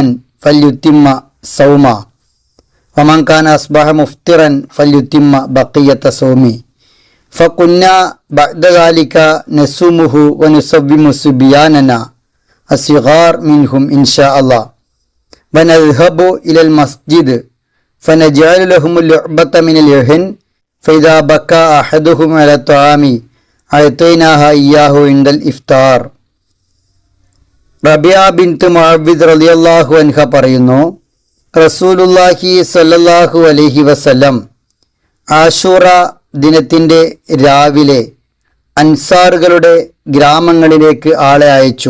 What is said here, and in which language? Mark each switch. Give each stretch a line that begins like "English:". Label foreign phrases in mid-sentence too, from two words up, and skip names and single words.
Arabic: فليتم صومه ومن كان أصبح مفطرا فليتم بقية صومه فكنا بعد ذلك نصومه ونصوم صبياننا الصغار منهم إن شاء الله ونذهب إلى المسجد فنجعل لهم اللعبة من اليهن فإذا بكى أحدهم على الطعام أعطيناها إياه عند الإفطار.
Malayalam: റബിയ ബിൻത് മുഅവ്വിദ്
Arabic: رضي الله عنها
Malayalam: പറയുന്നു,
Arabic: رسول الله صلى الله عليه وسلم
Malayalam: ആശൂറ ദിനത്തിൻ്റെ രാവിലെ അൻസാറുകളുടെ ഗ്രാമങ്ങളിലേക്ക് ആളെ അയച്ചു.